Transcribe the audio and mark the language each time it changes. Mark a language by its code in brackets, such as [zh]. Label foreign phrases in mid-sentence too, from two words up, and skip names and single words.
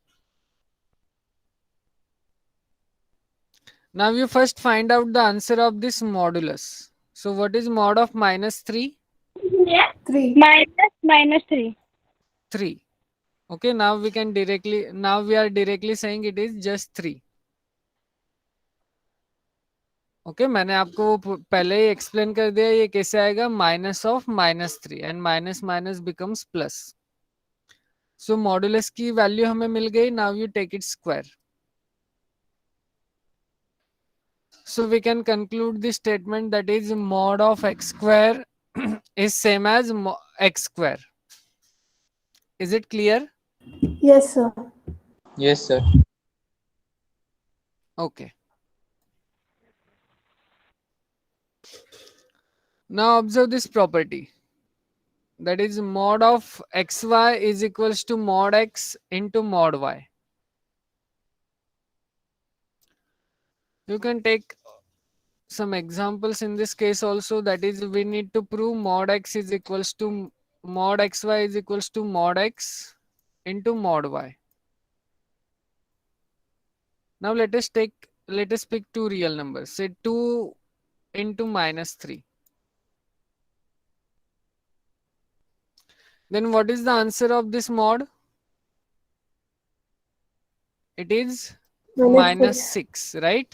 [en] Now you first find out the answer of this modulus. So what is mod of minus 3? 3. Minus 3. 3. Okay, now we are directly saying it is just 3. [hi] Okay, मैंने आपको पहले ही एक्सप्लेन कर दिया ये कैसे आएगा. [en] minus of minus 3 and minus minus becomes plus. [hi] सो मॉडुलस की वैल्यू हमें मिल गई. [en] now you take it square. So we can conclude this statement that is mod of x square is same as x square. Is it clear? Yes, sir. Yes, sir. Okay. Now observe this property. That is mod of xy is equals to mod x into mod y. You can take some examples in this case also. That is, we need to prove mod x is equals to mod xy is equals to mod x into mod y. Now let us pick two real numbers. Say 2 into minus 3. Then what is the answer of this mod? It is minus 6, right?